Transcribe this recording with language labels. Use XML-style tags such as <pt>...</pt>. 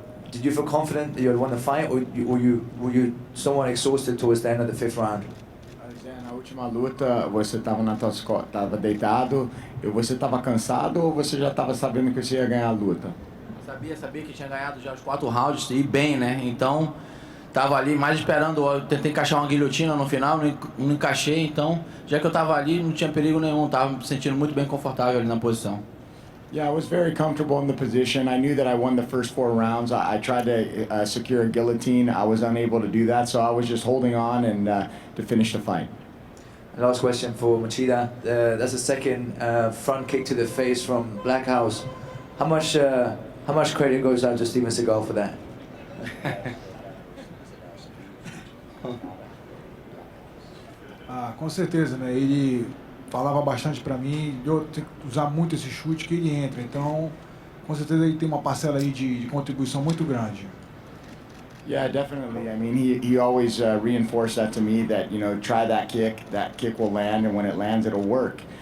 <en>Did you feel confident that you had won the fight, or were you somewhat exhausted towards the end of the 5th round?</en> <pt>Na última luta, você estava estava deitado, e você estava cansado, ou você já estava sabendo que você ia ganhar a luta? Sabia que tinha ganhado já os 4 rounds e bem, né? Então, tava ali mais esperando, eu tentei encaixar uma guilhotina no final, não encaixei, então, já que eu tava ali, não tinha perigo nenhum, tava me sentindo muito bem confortável ali na posição.</pt> <en>Yeah, I was very comfortable in the position. I knew that I won the first 4 rounds. I tried to secure a guillotine. I was unable to do that, so I was just holding on and to finish the fight. Last question for Machida. That's the second front kick to the face from Blackhouse. How much credit goes out to Steven Seagal for that?</en> <pt>Com certeza, né? Ele falava bastante para mim, eu tenho que usar muito esse chute que ele entra. Então, com certeza ele tem uma parcela aí de contribuição muito grande.</pt> <en>Yeah, definitely. I mean, he always reinforced that to me that, try that kick will land, and when it lands, it'll work.</en>